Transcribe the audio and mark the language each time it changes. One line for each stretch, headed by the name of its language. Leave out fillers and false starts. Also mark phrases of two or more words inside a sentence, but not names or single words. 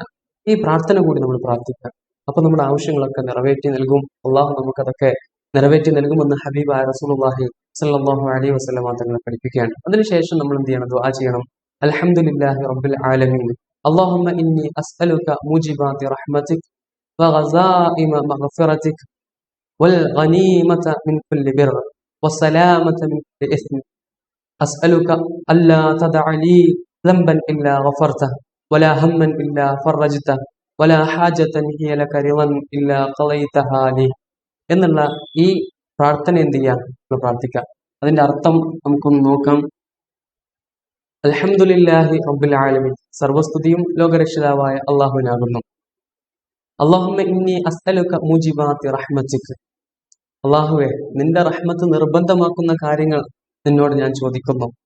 Malayalam: ഈ പ്രാർത്ഥന കൂടി നമ്മൾ പ്രാർത്ഥിക്കാം. അപ്പൊ നമ്മുടെ ആവശ്യങ്ങളൊക്കെ നിറവേറ്റി നൽകും, അള്ളാഹു നമുക്കതൊക്കെ നിറവേറ്റി നൽകുമെന്ന് ഹബീബായ റസൂലുള്ളാഹി
Arabic: صلى الله عليه وسلم
Malayalam: തങ്ങളെ പഠിപ്പിക്കുകയാണ്. അതിനുശേഷം നമ്മൾ എന്ത് ചെയ്യണം, ദുആ ചെയ്യണം.
Arabic: الحمد لله رب العالمين، اللهم إني أسألك موجبات رحمتك وعزائم مغفرتك والغنيمة من كل بر والسلامة من كل إثم أسألك ألا تدع لي ذنبا إلا غفرته ولا هما إلا فرجته ولا حاجة هي لك رضا إلا قضيتها لي
Malayalam: എന്നുള്ള ഈ പ്രാർത്ഥന എന്ത് ചെയ്യാം, പ്രാർത്ഥിക്കാം. അതിന്റെ അർത്ഥം നമുക്കൊന്ന് നോക്കാം.
Arabic: الحمد لله رب العالمين,
Malayalam: സർവസ്തുതിയും ലോകരക്ഷിതാവായ അള്ളാഹുവിനാകുന്നു.
Arabic: اللهم إني أسألك موجبات رحمتك,
Malayalam: അള്ളാഹുവെ നിന്റെ റഹ്മത്ത് നിർബന്ധമാക്കുന്ന കാര്യങ്ങൾ നിന്നോട് ഞാൻ ചോദിക്കുന്നു.